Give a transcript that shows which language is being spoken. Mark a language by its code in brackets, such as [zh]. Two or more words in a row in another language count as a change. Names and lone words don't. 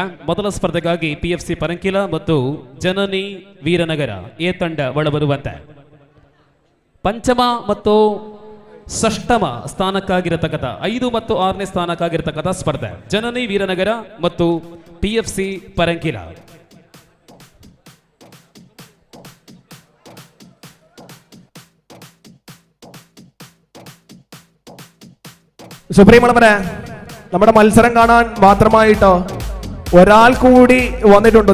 [kn] ಮೊದಲ ಸ್ಪರ್ಧೆಗಾಗಿ PFC ಪರಂಕಿಲ ಮತ್ತು ಜನನಿ ವೀರನಗರ ಎ ತಂಡ ಒಳಬರುವಂತೆ. ಪಂಚಮ ಮತ್ತು ಷಷ್ಠಮ ಸ್ಥಾನಕ್ಕಾಗಿರತಕ್ಕಂಥ 5 ಮತ್ತು 6ನೇ ಸ್ಥಾನಕ್ಕಾಗಿರತಕ್ಕಂಥ ಸ್ಪರ್ಧೆ ಜನನಿ ವೀರನಗರ ಮತ್ತು PFC ಪರಂಕಿಲ. [ml] സുപ്രീമളവരെ, നമ്മുടെ മത്സരം കാണാൻ മാത്രമായിട്ട് ഒരാൾ കൂടി വന്നിട്ടുണ്ട്.